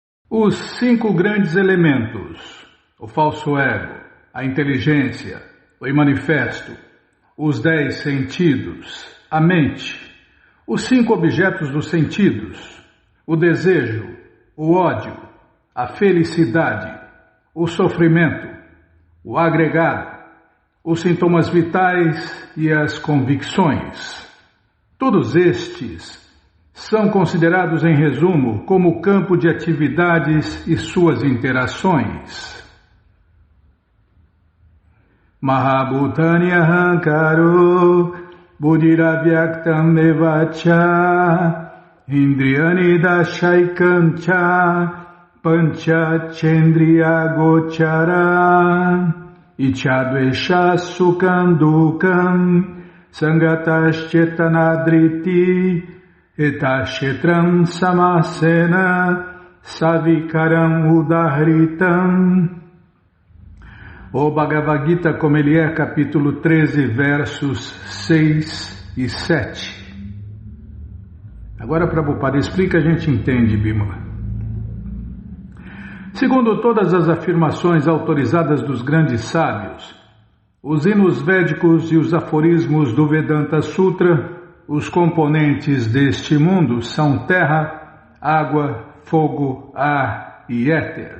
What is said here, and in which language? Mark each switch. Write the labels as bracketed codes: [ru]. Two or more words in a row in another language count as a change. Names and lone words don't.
[pt] Os cinco grandes elementos, o falso ego, a inteligência, o imanifesto, os 10 sentidos, a mente, os 5 objetos dos sentidos, o desejo, o ódio, a felicidade, o sofrimento, o agregado, os sintomas vitais e as convicções. Todos estes são considerados, em resumo, como campo de atividades e suas interações. [sa] महाभूतानि अहङ्कारो बुद्धिरव्यक्तम् एव च इन्द्रियाणि दशैकं च पञ्च चेन्द्रियगोचराः इच्छा द्वेषः सुखं दुःखं सङ्घातश्चेतनाधृतिः एतत्क्षेत्रं समासेन सविकारम् उदाहृतम्. [pt] O Bhagavad Gita, como ele é, capítulo 13, versos 6 e 7. Agora, Prabhupada explica, a gente entende, Bimala. Segundo todas as afirmações autorizadas dos grandes sábios, os hinos védicos e os aforismos do Vedanta Sutra, os componentes deste mundo são terra, água, fogo, ar e éter.